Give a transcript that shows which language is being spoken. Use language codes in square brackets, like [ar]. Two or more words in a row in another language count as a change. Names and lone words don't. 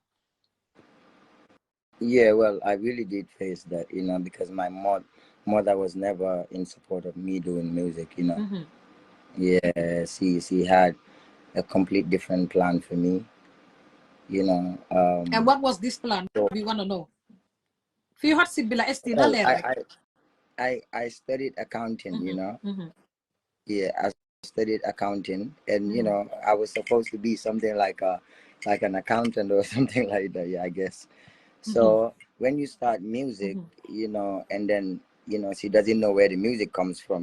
[en] Yeah, well, I really did face that, because my mother was never in support of me doing music, you know. Yeah, she had a complete different plan for me, you know. And what was this plan? So, We want to know. Fi hot seat bila ST na well, [wo] leer rek. [en] I studied accounting, you know. Yeah, I studied accounting, and you know, I was supposed to be something like an accountant or something like that. Yeah, I guess. So when you start music, you know, and then you know she doesn't know where the music comes from.